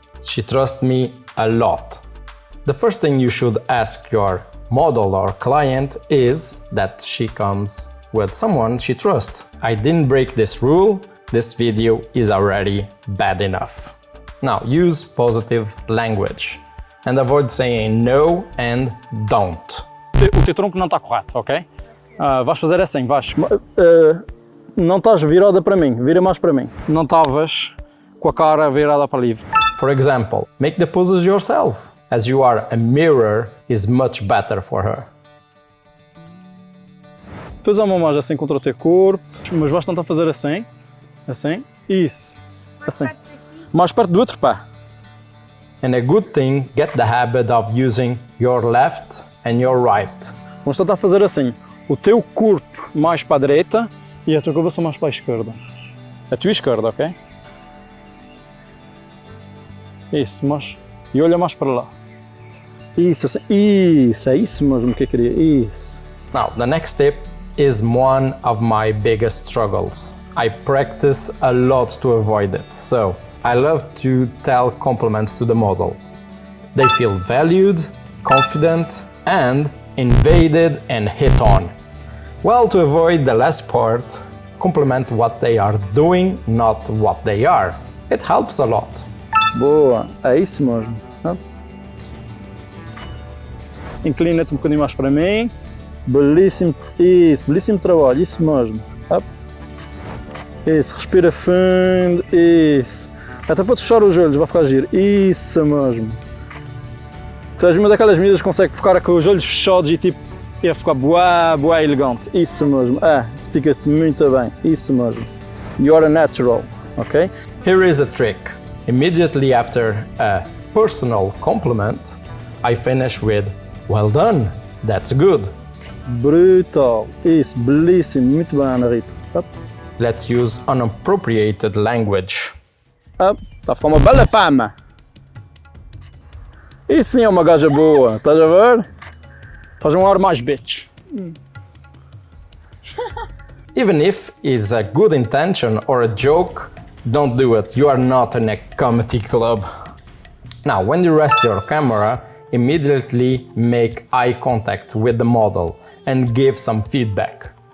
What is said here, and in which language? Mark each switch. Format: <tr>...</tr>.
<en>She trusts me a lot. The first thing you should ask your model or client is that she comes with someone she trusts. I didn't break this rule. This video is already bad enough. Now, use positive language and avoid saying no and don't.</en> <pt>O teu tronco não está correto, ok? Vais fazer assim, vais. Não estás virada para mim, vira mais para mim. Não estavas com a cara virada para livre.</pt> <en>For example, make the poses yourself. As you are a mirror is much better for her.</en> <pt>Depois a mão mais assim contra o teu corpo, mas vais tentar fazer assim, assim, isso, assim. Mais perto do outro pé.</pt> <en>And a good thing, get the habit of using your left and your right.</en> <pt>Vamos tentar fazer assim, o teu corpo mais para a direita e a tua cabeça mais para a esquerda. A tua esquerda, ok? Isso, mas... E olha mais para lá. Isso, assim. Isso, é isso mesmo que eu queria. Isso.</pt> <en>Now, the next tip is one of my biggest struggles. I practice a lot to avoid it. So, I love to tell compliments to the model. They feel valued, confident, and invaded and hit on. Well, to avoid the last part, compliment what they are doing, not what they are. It helps a lot.</en> <pt>Boa, é isso mesmo. Inclina-te um bocadinho mais para mim. Belíssimo, isso, belíssimo trabalho, isso mesmo. Isso, respira fundo, isso. Até podes fechar os olhos, vai ficar giro. Isso mesmo. Tu és uma daquelas medidas que consegue ficar com os olhos fechados e tipo, ia ficar bué elegante. Isso mesmo, fica-te muito bem, isso mesmo.</pt> <en>You're a natural, ok? Here is a trick. Immediately after a personal compliment, I finish with, well done, that's good.</en> <pt>Brutal, isso, belíssimo, muito bem, Ana Rita.</pt> <en>Let's use unappropriated language.</en> <pt>Está a ficar uma bela fama. Isso sim é uma gaja boa, estás a ver? Faz um ar mais bitch.</pt> <en>Even if it's a good intention or a joke, don't do it. You are not in a comedy club. Now, when you rest your camera, immediately make eye contact with the model and give some feedback.</en>